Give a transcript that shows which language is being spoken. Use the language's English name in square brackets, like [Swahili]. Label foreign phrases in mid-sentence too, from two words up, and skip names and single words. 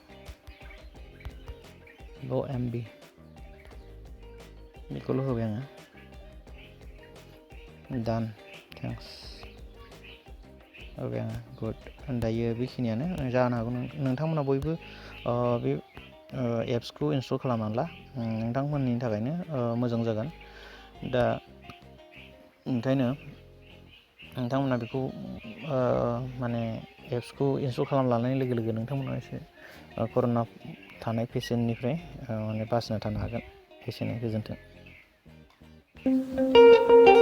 [English] low MB [Bodo] बेखौल' होबाय आङो [English] done thanks [Bodo] होबाय आङो गुड दायो बेखिनियानो जानो हागौ नोंथांमोना बयबो बे एप्सखौ इनस्टल खालामनानै ला नोंथांमोननि थाखायनो मोजां जागोन दा ओंखायनो नोंथांमोना बेखौ माने एप्सखौ इनस्टल खालामलांनाय लोगो लोगो नोंथांमोना एसे कर'ना थानाय पेसेन्टनिफ्राय माने बासिना थानो हागोन एसेनो गोजोन्थों